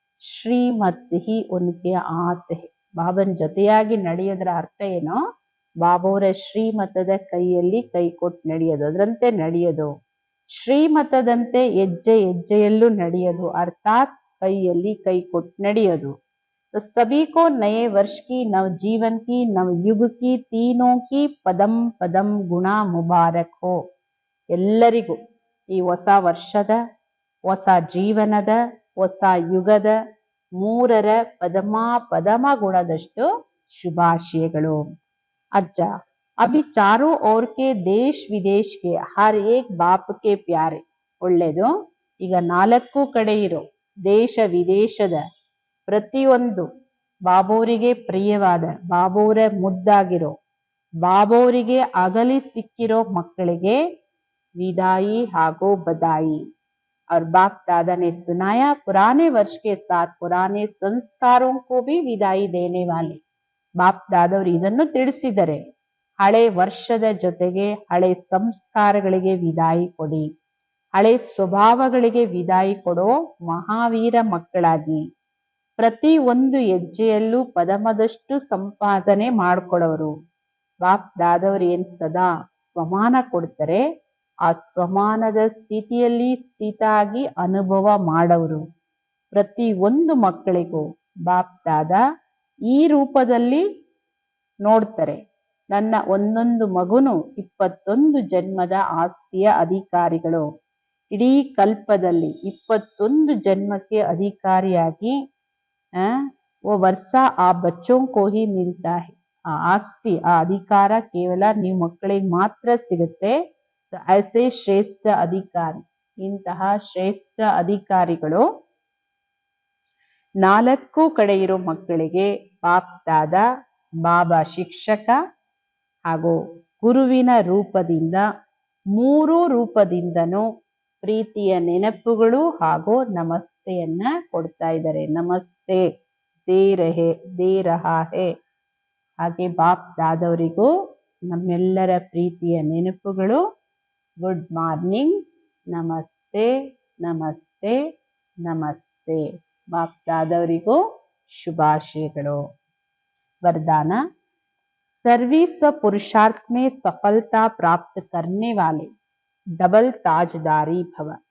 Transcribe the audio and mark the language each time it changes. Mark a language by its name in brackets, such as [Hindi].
[Hindi] ಶ್ರೀಮತ್ ಹಿ ಉನ್ಕೆ ಆತ್ ಹೈ. [Kannada] ಬಾಬನ್ ಜೊತೆಯಾಗಿ ನಡೆಯೋದ್ರ ಅರ್ಥ ಏನು? ಬಾಬೋರ ಶ್ರೀಮತದ ಕೈಯಲ್ಲಿ ಕೈ ಕೊಟ್ಟು ನಡೆಯೋದು, ಅದರಂತೆ ನಡೆಯೋದು. ಶ್ರೀಮತದಂತೆ ಹೆಜ್ಜೆ ಹೆಜ್ಜೆಯಲ್ಲೂ ನಡೆಯೋದು, ಅರ್ಥಾತ್ ಕೈಯಲ್ಲಿ ಕೈ ಕೊಟ್ಟು ನಡೆಯೋದು. [Hindi] सभी को नए वर्ष की, नव जीवन की, नव युग की, तीनों की पदम पदम गुणा मुबारक हो. [Kannada] ಎಲ್ಲರಿಗೂ ಈ ಹೊಸ ವರ್ಷದ, ಹೊಸ ಜೀವನದ, ಹೊಸ ಯುಗದ ಮೂರರ ಪದಮ ಪದಮ ಗುಣದಷ್ಟು ಶುಭಾಶಯಗಳು. [Hindi] अच्छा अभी चारों ओर के देश विदेश के हर एक बाप के प्यारे. [Kannada] ಒಳ್ಳೆದು. ಈಗ ನಾಲ್ಕು ಕಡೆ ಇರೋ ದೇಶ ವಿದೇಶದ ಪ್ರತಿಯೊಂದು ಬಾಬೋರಿಗೆ ಪ್ರಿಯವಾದ, ಬಾಬೋರ ಮುದ್ದಾಗಿರೋ, ಬಾಬೋರಿಗೆ ಅಗಲಿ ಸಿಕ್ಕಿರೋ ಮಕ್ಕಳಿಗೆ ವಿದಾಯಿ ಹಾಗೂ ಬದಾಯಿ. [Hindi] और बाप दादा ने सुनाया पुराने वर्ष के साथ पुराने संस्कारों को भी विदाई देने वाले. [Kannada] ಬಾಪ್ ದಾದವ್ರು ಇದನ್ನು ತಿಳಿಸಿದರೆ ಹಳೆ ವರ್ಷದ ಜೊತೆಗೆ ಹಳೆ ಸಂಸ್ಕಾರಗಳಿಗೆ ವಿದಾಯಿ ಕೊಡಿ. ಹಳೆ ಸ್ವಭಾವಗಳಿಗೆ ವಿದಾಯಿ ಕೊಡೋ ಮಹಾವೀರ ಮಕ್ಕಳಾಗಿ ಪ್ರತಿ ಒಂದು ಹೆಜ್ಜೆಯಲ್ಲೂ ಪದಮದಷ್ಟು ಸಂಪಾದನೆ ಮಾಡ್ಕೊಡೋರು. ಬಾಪ್ ದಾದವ್ರು ಏನ್ ಸದಾ ಸ್ವಮಾನ ಕೊಡ್ತಾರೆ, ಆ ಸ್ವಮಾನದ ಸ್ಥಿತಿಯಲ್ಲಿ ಸ್ಥಿತಾಗಿ ಅನುಭವ ಮಾಡೋರು. ಪ್ರತಿ ಒಂದು ಮಕ್ಕಳಿಗೂ ಬಾಪ್ ದಾದಾ ಈ ರೂಪದಲ್ಲಿ ನೋಡ್ತಾರೆ. ನನ್ನ ಒಂದೊಂದು ಮಗುನು 21 ಜನ್ಮದ ಆಸ್ತಿಯ ಅಧಿಕಾರಿಗಳು. ಇಡೀ ಕಲ್ಪದಲ್ಲಿ 21 ಜನ್ಮಕ್ಕೆ ಅಧಿಕಾರಿಯಾಗಿ [Hindi] वो वर्षा आ बच्चों को ही मिलता है. [Kannada] ಆ ಆಸ್ತಿ, ಆ ಅಧಿಕಾರ ಕೇವಲ ನೀವು ಮಕ್ಕಳಿಗೆ ಮಾತ್ರ ಸಿಗುತ್ತೆ. [Hindi] ಐಸೆ ಶ್ರೇಷ್ಠ ಅಧಿಕಾರಿ, [Kannada] ಇಂತಹ ಶ್ರೇಷ್ಠ ಅಧಿಕಾರಿಗಳು ನಾಲ್ಕು ಕಡೆ ಇರೋ ಮಕ್ಕಳಿಗೆ ಬಾಪ್ ದಾದಾ, ಬಾಬಾ ಶಿಕ್ಷಕ ಹಾಗೂ ಗುರುವಿನ ರೂಪದಿಂದ, ಮೂರು ರೂಪದಿಂದನೂ ಪ್ರೀತಿಯ ನೆನಪುಗಳು ಹಾಗೂ ನಮಸ್ತೆಯನ್ನ ಕೊಡ್ತಾ ಇದ್ದಾರೆ. [Hindi] ನಮಸ್ತೆ ದೇ ರಹಾ ಹೇ. [Kannada] ಹಾಗೆ ಬಾಪ್ ದಾದವರಿಗೂ ನಮ್ಮೆಲ್ಲರ ಪ್ರೀತಿಯ ನೆನಪುಗಳು. [English] good morning, [Kannada] ನಮಸ್ತೆ ನಮಸ್ತೆ ನಮಸ್ತೆ. ಬಾಪ್ ದಾದವರಿಗೂ ಶುಭಾಶಯಗಳು. [Hindi] वरदान सर्विस व पुरुषार्थ में सफलता प्राप्त करने वाले डबल ताजदारी भव.